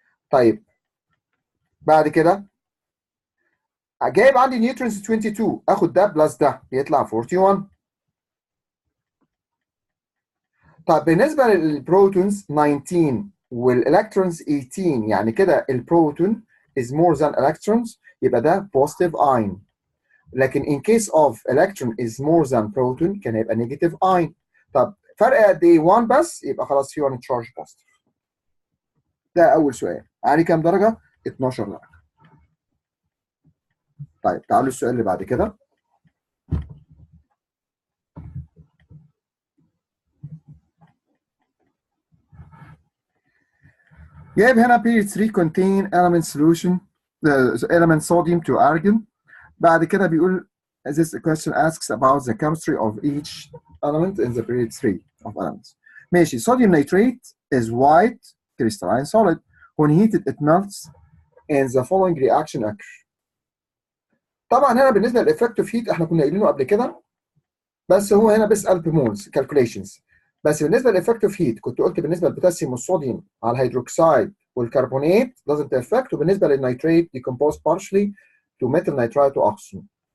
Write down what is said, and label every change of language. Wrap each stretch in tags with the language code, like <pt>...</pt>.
<ar>طيب بعد كده جايب عندي نيوترونز 22 اخد ده بلس ده يطلع 41. طب بالنسبه للبروتونز 19 والالكترونز 18 يعني كده البروتون</ar> <en>is more than electrons</en> <ar>يبقى ده</ar> <en>positive ion. لكن in case of electron is more than proton</en> <ar>كان هيبقى</ar> <en>negative ion.</en> <ar>طب فرق قد ايه؟ 1 بس يبقى خلاص في 1 charge positive. ده اول سؤال. عليه كام درجه؟ 12 درجه. طيب تعالوا السؤال اللي بعد كده. جايب هنا</ar> <en>period 3 contain element solution element sodium to argon.</en> <ar>بعد كده بيقول</ar> <en>this question asks about the chemistry of each element in the period 3 of elements.</en> <ar>ماشي.</ar> <en>sodium nitrate is white crystalline solid. when heated it melts and the following reaction occurs.</en> <ar>طبعا هنا بالنسبه للافكتيف هيت احنا كنا قايلينه قبل كده بس هو هنا بيسال بمولز كالكوليشنز. بس بالنسبه للافكتيف هيت كنت قلت بالنسبه للبوتاسيوم والصوديوم على الهيدروكسيد والكربونات</ar> <en>doesn't affect،</en> <ar>وبالنسبه للنيتريت</ar> <en>decompose partially to metal nitrite</en> <ar>واكسجين.</ar>